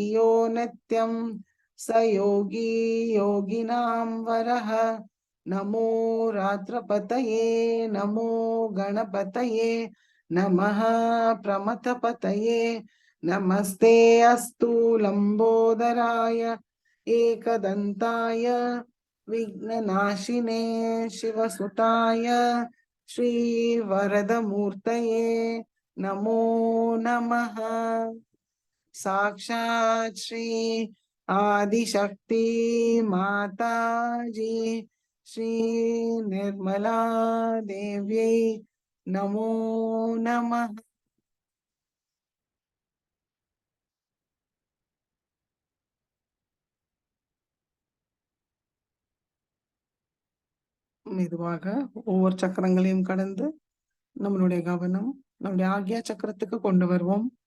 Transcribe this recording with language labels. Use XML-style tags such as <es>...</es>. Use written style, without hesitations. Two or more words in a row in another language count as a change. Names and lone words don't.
<sa>यो नित्यं स योगी योगिनां वरः नमो रात्रपतये नमो गणपतये नमः प्रमथपतये नमस्ते अस्तु लंबोदराय एकदन्ताय विघ्ननाशिने शिवसुताय श्रीवरदमूर्तये नमो नमः। साक्षात् श्री आदिशक्ति माता जी श्री निर्मला देव्यै नमो नमः.</sa> <ta>மெதுவாக ஒவ்வொரு சக்கரங்களையும் கடந்து நம்மளுடைய கவனம் நம்முடைய ஆக்யா சக்கரத்துக்கு கொண்டு வருவோம்.</ta>